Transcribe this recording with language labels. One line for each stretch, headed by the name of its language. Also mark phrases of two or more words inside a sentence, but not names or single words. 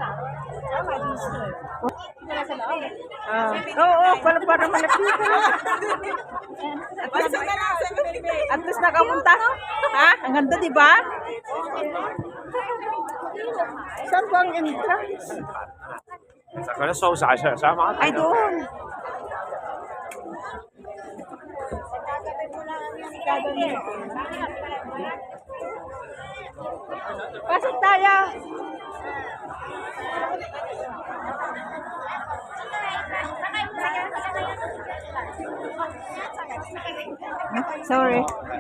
Filipino: Oo, para malapit. At least nakapunta. Ha? Ang ganda, di ba? Saan ba ang entrance?
Cantonese: 可能收晒上上馬
Filipino: Ay, doon. Pasok tayo. Sorry.